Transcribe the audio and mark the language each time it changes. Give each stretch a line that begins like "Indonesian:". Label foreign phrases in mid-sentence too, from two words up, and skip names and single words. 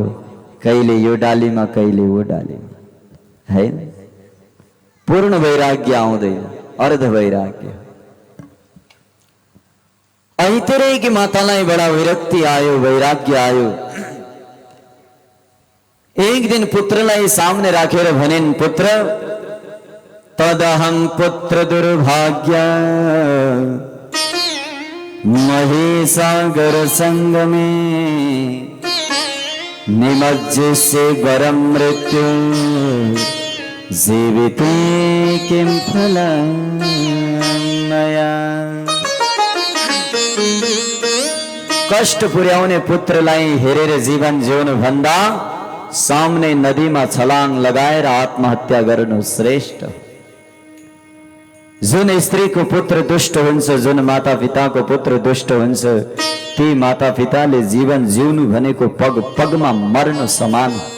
Nepali: कहिले यो डालीमा कहिले वो डालीमा, हैन? पूर्ण वैराग्य आउँदैन, अर्ध वैराग्य। ऐतरेय की मातालाई बडा विरक्ति आयो, वैराग्य आयो। एक दिन पुत्रलाई सामने राखेर भनिन्,
Sanskrit: पुत्र तदहं पुत्र दुर्भाग्य महेसागर संगमे निमज्जिष्ये वरं मृत्यु जीविते किं फलं मया।
Nepali: कष्ट पुर्याउने पुत्रलाई हेरेर जीवन जिउनु भन्दा सामने नदीमा छलाङ लगाएर आत्महत्या गर्नु श्रेष्ठ। जुन स्त्री को पुत्र दुष्ट हुन्छ, जुन माता पिता को पुत्र दुष्ट हुन्छ, ती माता पिताले जीवन जिउनु भनेको पग पगमा मर्नु समान।